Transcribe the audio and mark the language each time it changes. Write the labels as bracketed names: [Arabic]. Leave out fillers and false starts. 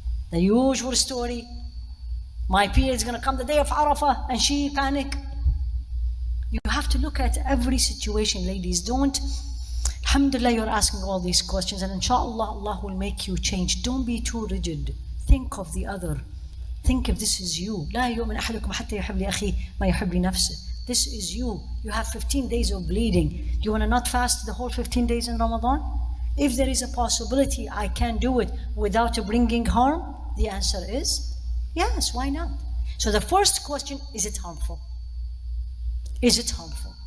[English] The usual story. My period is going to come the day of Arafah and she panic. You have to look at every situation, ladies. Don't, alhamdulillah, you're asking all these questions and inshallah, Allah will make you change. Don't be too rigid. Think of the other. Think if this is you. [Arabic] لا يؤمن أحدكم حتى يحب لأخيه ما يحب لنفسه. [English] This is you. You have 15 days of bleeding. You want to not fast the whole 15 days in Ramadan? If there is a possibility I can do it without bringing harm, the answer is yes, why not? So the first question, is it harmful? Is it harmful?